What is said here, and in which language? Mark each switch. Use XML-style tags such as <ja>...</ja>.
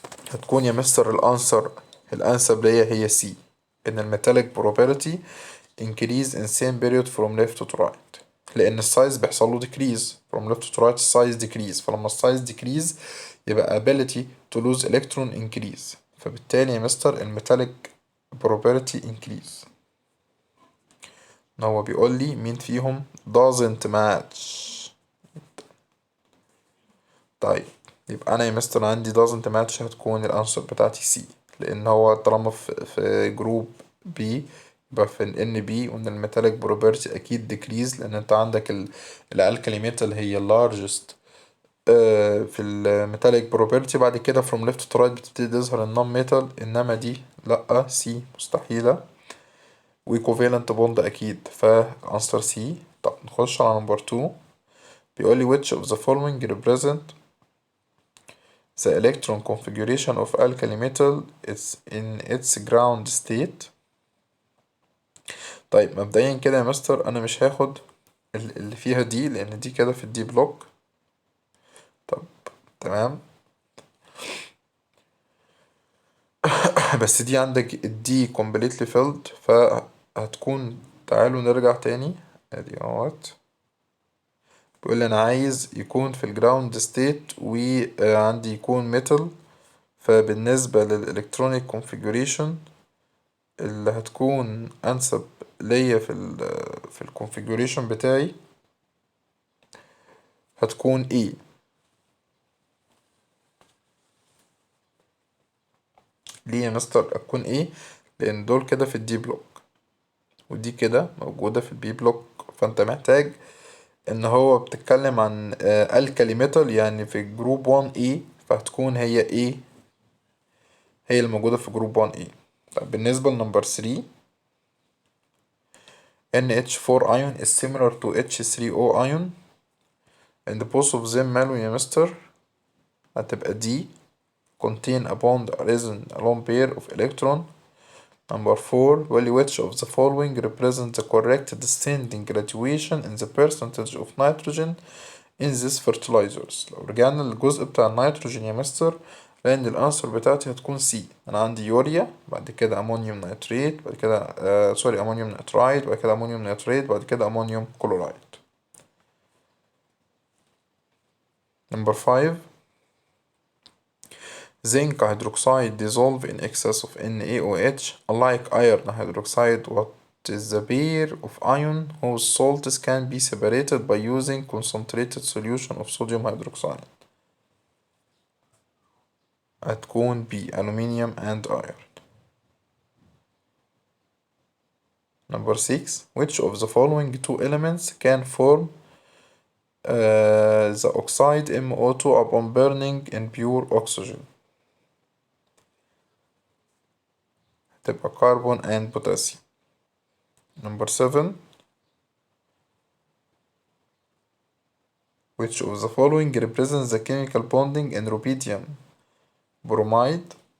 <ar>هتكون يا مستر الأنسب ليا هي C إن الميتاليك</ar> <en>probability increase in same period from left to right</en> <ar>لأن السايز بيحصل له</ar> <en>decrease from left to right</en> <ar>السايز decrease فلما السايز decrease يبقى</ar> <en>ability to lose electron increase</en> <ar>فبالتالي يا مستر الميتاليك probability increase. هو بيقول لي مين فيهم</ar> <en>doesn't match.</en> <ar>طيب يبقى انا يا مستر عندي</ar> <en>doesn't match</en> <ar>هتكون الانسر بتاعتي سي لان هو طالما في جروب بي يبقى في ال NB وإن الميتاليك بروبرتي أكيد decrease، لأن أنت عندك الألكالي ميتال هي largest في الميتاليك بروبرتي. بعد كده</ar> <en>from left to right</en> <ar>بتبتدي تظهر النون ميتال، إنما دي لأ، سي مستحيلة. وكوفالنت بوند أكيد، فأنسر سي. طب نخش على نمبر 2. بيقولي</ar> <en>which of the following represent the electron configuration of alkali metal is in its ground state.</en> <ar>طيب مبدئيا كده يا مستر أنا مش هاخد اللي فيها دي، لأن دي كده في الدي بلوك. طب تمام. بس دي عندك الدي completely filled، فهتكون، تعالوا نرجع تاني ادي اهوت. بيقول لي انا عايز يكون في الجراوند ستيت وعندي يكون ميتال. فبالنسبة للإلكترونيك كونفيجوريشن اللي هتكون أنسب ليا في الكونفيجوريشن بتاعي هتكون E. ليه يا مستر هتكون E؟ لأن دول كده في الدي بلوك ودي كده موجودة في البي بلوك، فأنت محتاج إن هو بتتكلم عن الكالي ميتال يعني في جروب 1 E، فهتكون هي E هي الموجودة في جروب 1 E. طب بالنسبة لنمبر 3،</ar> <en>NH4 ion is similar to H3O ion and both of them</en> <ar>ماله يا مستر؟ هتبقى</ar> <en>D contain a bond arisen a lone pair of electron. Number 4 well which of the following represents the correct descending graduation in the percentage of nitrogen in these fertilizers.</en> <ar>لو رجعنا للجزء بتاع النيتروجين يا مستر، لأن الأنسر بتاعتي هتكون سي. أنا عندي يوريا، بعد كده أمونيوم نيتريت، بعد كده أمونيوم نيترايت، بعد كده أمونيوم نيتريت، بعد كده أمونيوم كلورايد.</ar> <en>Number 5 zinc hydroxide dissolve in excess of NaOH. Unlike iron hydroxide, what is the pair of ion whose salts can be separated by using concentrated solution of sodium hydroxide؟</en> <ar>هتكون</ar> <en>B aluminium and iron. Number 6 which of the following two elements can form the oxide MO2 upon burning in pure oxygen؟</en> <ar>تبقى</ar> <en>carbon and potassium. Number 7 which of the following represents the chemical bonding in rubidium bromide؟</en>